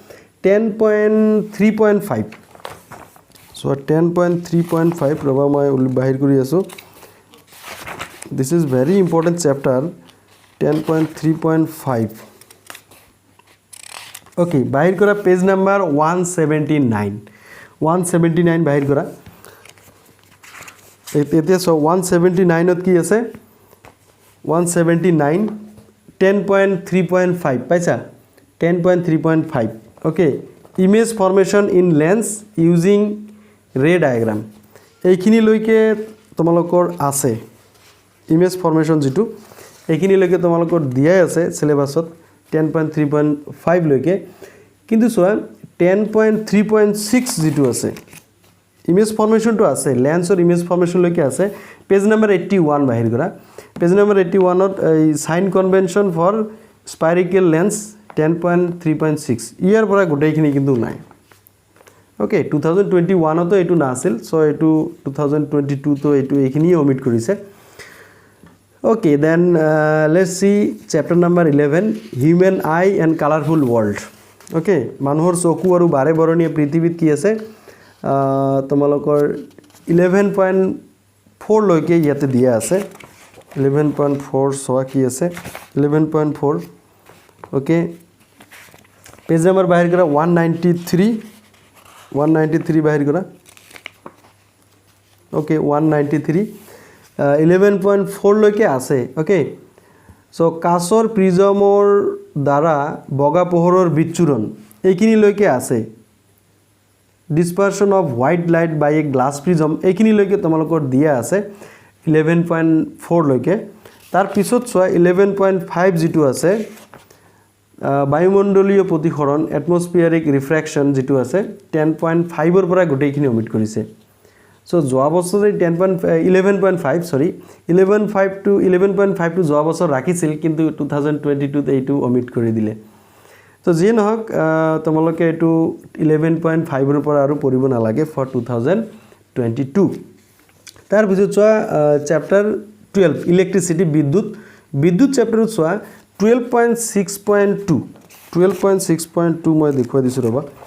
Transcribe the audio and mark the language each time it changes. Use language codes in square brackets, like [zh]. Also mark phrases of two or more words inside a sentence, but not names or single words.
[as] 10.3.5 সো 10.3.5 ৰবা মই বাহিৰ কৰি আছো [en] this is very important chapter 10.3.5 okay [as] বাহিৰ কৰা [en] page number [as] 179 বাহিৰ কৰা এতিয়া সো 179 ত কি আছে 179 10.3.5 পাইছা 10.3.5 okay [en] image formation in lens using ray diagram [as] এইখিনি লৈকে তোমালোকৰ আছে [en] image formation [as] যেটো এইখিনি লৈকে তোমালোকৰ দিয়াই আছে সিলেবাসত 10.3.5 লৈকে কিন্তু সোৱা 10.3.6 যেটো আছে [en] image formation [as] to আছে [en] lens or image [as] formation লৈকে আছে [en] page number 81 [as] বাহিৰ কৰা [en] page number 81 [as] ত [en] sign convention for spherical lens 10.3.6 [as] ইয়াৰ পৰা গোটেইখিনি কিন্তু নাই ওকে 2021 তো এটো না আছিল সো এটো 2022 তো এটো এইখিনি অমিট কৰিছে [en] okay then let's see chapter number 11 human eye and colorful world okay [as] মানুহৰ চকু আৰু বাৰে বৰণীয়া পৃথিৱীত কি আছে তোমালোকৰ 11.4 লৈকে ইয়াতে দিয়া আছে 11.4 সোৱা কি আছে 11.4 okay [en] page number [as] বাহিৰ কৰা 193 বাহিৰ কৰা okay 193 11.4 লৈকে আছে ওকে সো কাচৰ প্ৰিজমৰ দ্বাৰা বগা পোহৰৰ বিচ্ছুৰণ এইখিনি লৈকে আছে [en] dispersion of white light by a glass prism [as] এইখিনি লৈকে তোমালোকৰ দিয়া আছে 11.4 লৈকে তাৰ পিছত সোৱা 11.5 যেটো আছে বায়ুমণ্ডলীয় প্ৰতিসৰণ [en] atmospheric refraction [as] যেটো আছে 10.5 ৰ পৰা গোটেইখিনি অমিট কৰিছে সো যোৱা বছৰ 11.5 সৰি 11.5 to যোৱা বছৰ ৰাখিছিল কিন্তু 2022 তে এইটো অমিট কৰি দিলে তো যি নহক তোমালোকে এইটো 11.5 ৰ পৰা আৰু পঢ়িব নালাগে ফৰ 2022 তাৰ পিছত চোৱা [en] chapter 12 electricity [as] বিদ্যুৎ চ্যাপ্টাৰত চোৱা 12.6.2 মই দেখুৱাই দিছো ৰবা